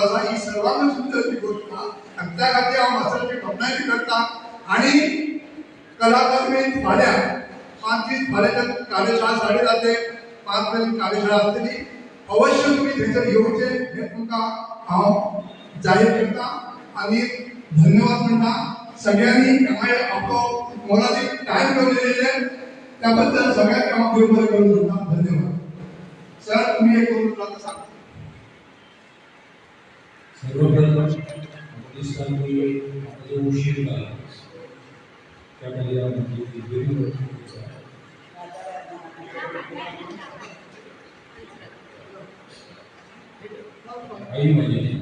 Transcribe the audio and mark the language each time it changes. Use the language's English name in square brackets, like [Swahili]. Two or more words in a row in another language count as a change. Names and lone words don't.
[Konkani] आसा ही सर्वांना सुंदर गोष्ट आनी त्या खातीर हांव मास्तराची तोखणाय करता आनी कलाकार मेन फाल्यां 5 दीस फाल्यां कार्यशाळा 10:30 ते 5 पर्यंत कार्यशाळा आसतली अवश्य तुम्ही थंयसर येवचे हे तुमकां हांव जाहीर करता आनी धन्यवाद म्हणटा सगळ्यांनी आपलो मोलादीक टायम दिलेले त्या बद्दल सगळ्यांक हांव देव बरें करून म्हणटा धन्यवाद सर तुम्ही एक दोन उतरां सांगा [Marathi] सर्वप्रथम दिसता की जो उशीर झाला त्यामध्ये आई म्हणजे